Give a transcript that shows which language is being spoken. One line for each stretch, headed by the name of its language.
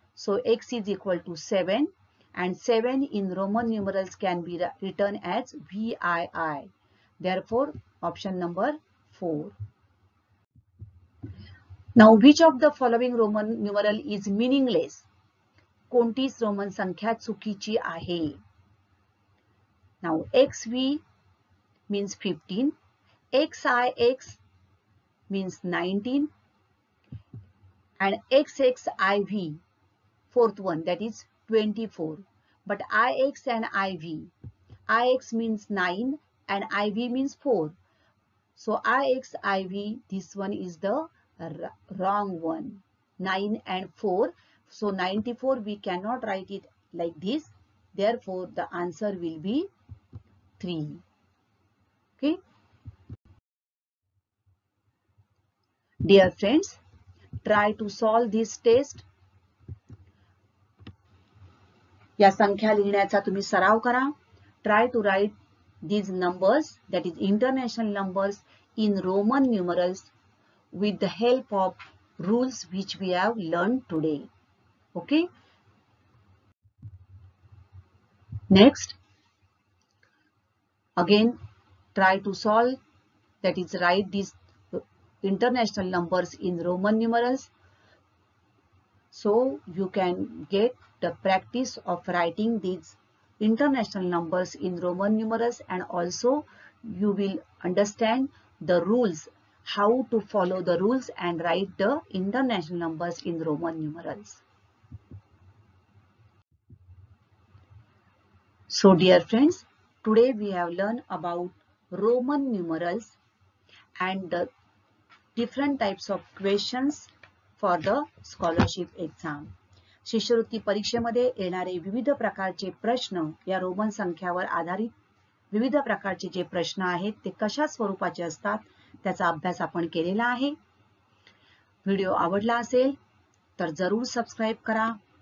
English: So X is equal to 7 and 7 in Roman numerals can be written as VII. Therefore, option number 4. Now, which of the following Roman numeral is meaningless?
Marathi: कोणतीच Roman संख्या चुकीची आहे?
English: Now, XV means 15, XIX means 19 and XXIV, fourth one, that is 24. But IX and IV, IX means 9 and IV means 4. So IX, IV, this one is the wrong one, 9 and 4. So 94 we cannot write it like this. Therefore, the answer will be 3. Okay. Dear friends, try to solve this test.
Marathi: या संख्या लिहिण्याचा तुम्ही सराव करा.
English: Try to write these numbers, that is international numbers, in Roman numerals with the help of rules which we have learned today. Okay. Next, again try to solve, that is write these international numbers in Roman numerals. So you can get the practice of writing these international numbers in Roman numerals, and also you will understand the rules, how to follow the rules and write the international numbers in Roman numerals. So dear friends, today we have learned about Roman numerals and the different types of questions for the scholarship exam.
Marathi: शिष्यवृत्ती परीक्षेमध्ये येणारे विविध प्रकारचे प्रश्न या Roman संख्यावर आधारित विविध प्रकारचे जे प्रश्न आहेत ते कशा स्वरूपाचे असतात त्याचा अभ्यास आपण केलेला आहे. व्हिडिओ आवडला असेल तर जरूर सबस्क्राइब करा.